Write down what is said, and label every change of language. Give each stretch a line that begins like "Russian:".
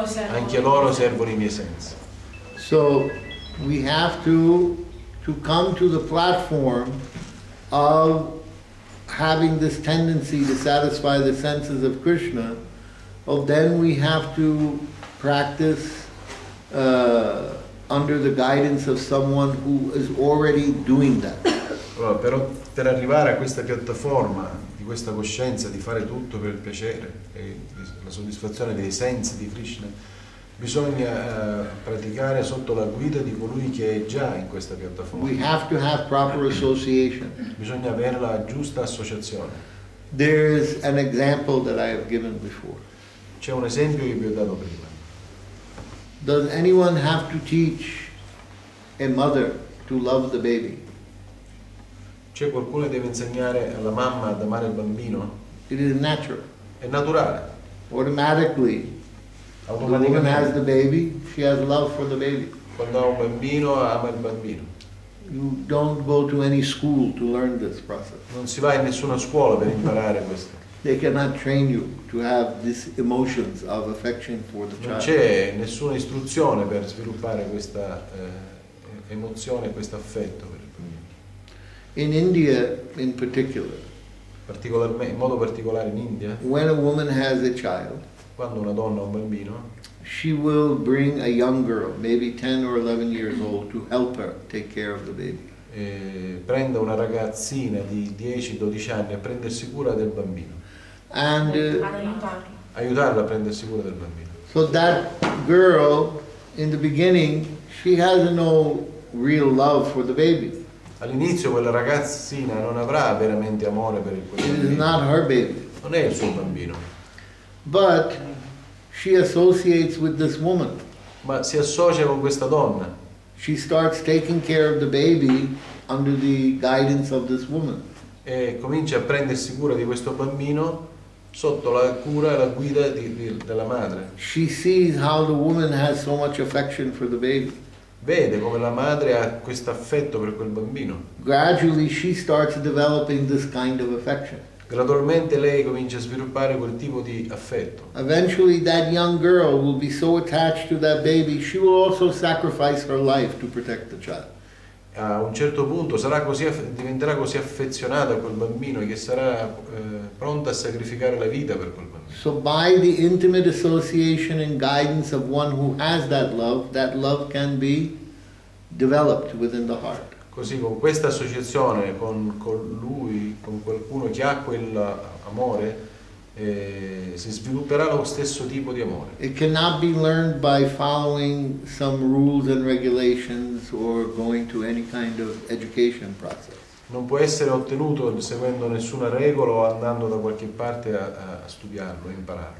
Italian: Anche loro servono i miei sensi.
English: So we have to come to the platform of having this tendency to satisfy the senses of Krishna. Well, then we have to practice under the guidance of someone who is already doing that.
Italian: Allora, però per arrivare a questa piattaforma di questa coscienza di fare tutto per il piacere e la soddisfazione dei sensi di Krishna, bisogna praticare sotto la guida di colui che è già in questa piattaforma.
English: We have to have proper association.
Italian: Bisogna avere la giusta associazione.
English: There's an example that I have given before.
Italian: C'è un esempio che vi ho dato prima.
English: Does anyone have to teach a mother to love the baby?
Italian: C'è qualcuno che deve insegnare alla mamma ad amare il bambino?
English: It is natural.
Italian: È naturale.
English: Automatically, the woman has the baby, she has love for the baby.
Italian: Quando ha un bambino, ama il bambino.
English: You don't go to any school to learn this process.
Italian: Non si va in nessuna scuola per imparare questo.
English: They cannot train you to have these emotions of affection for the
Italian: Non
English: child.
Italian: c'è nessuna istruzione per sviluppare questa emozione, questo affetto per il bambino.
English: In India, in particular,
Italian: in modo particolare in India,
English: when a woman has a child,
Italian: quando una donna ha un bambino,
English: she will bring a young girl, maybe 10 or 11 years old, to help her take care of the baby.
Italian: prende una ragazzina di 10-12 anni a prendersi cura del bambino,
English: And
Italian: aiutarla a prendersi cura del bambino.
English: so that girl, in the beginning, she has no real love for the baby.
Italian: All'inizio quella ragazzina non avrà veramente amore per quel
English: It is
Italian: bambino,
English: not her baby.
Italian: non è il suo bambino,
English: But she associates with this woman.
Italian: ma si associa con questa donna,
English: She starts taking care of the baby under the guidance of this woman.
Italian: e comincia a prendersi cura di questo bambino sotto la cura e la guida della madre.
English: She sees how the woman has so much affection for the baby.
Italian: Vede come la madre ha questo affetto per quel bambino.
English: Gradually, she starts developing this kind of affection.
Italian: Gradualmente lei comincia a sviluppare quel tipo di affetto.
English: Eventually, that young girl will be so attached to that baby, she will also sacrifice her life to protect the child.
Italian: A un certo punto diventerà così affezionata a quel bambino che sarà pronta a sacrificare la vita per quel bambino.
English: So by the intimate association and guidance of one who has that love can be developed within the heart.
Italian: Così con questa associazione con lui, con qualcuno che ha quell'amore, si svilupperà lo stesso tipo di amore.
English: It cannot be learned by following some rules and regulations or going to any kind of education process.
Italian: Non può essere ottenuto seguendo nessuna regola o andando da qualche parte a studiarlo, a impararlo.